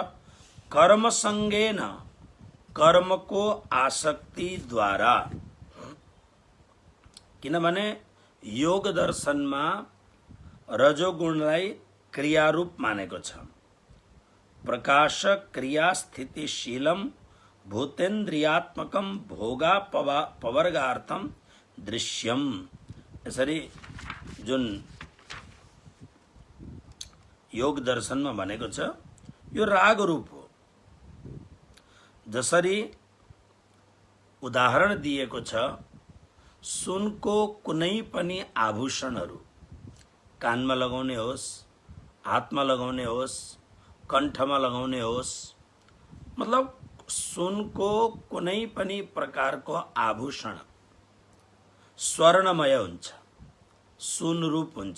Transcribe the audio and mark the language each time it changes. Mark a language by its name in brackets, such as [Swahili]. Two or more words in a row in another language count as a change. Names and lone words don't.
[Nepali] कर्मसंगेन, कर्मको आसक्ति द्वारा। किनभने योग दर्शनमा रजोगुणलाई क्रियारूप मानेको छ। [Sanskrit] प्रकाश क्रिया स्थितिशीलम भूतेन्द्रियात्मकम भोगा पवर्गार्थम दृश्यम। [Nepali] यसरी जुन योग दर्शनमा भनेको छ यो राग रूप हो। जसरी उदाहरण दिएको छ, सुनको कुनै पनि आभूषणहरू, कानमा लगाउने होस्, हातमा लगाउने होस्, कण्ठमा लगाउने होस्, मतलब सुनको कुनै पनि प्रकारको आभूषण स्वर्णमय हुन्छ, सुन रूप हुन्छ।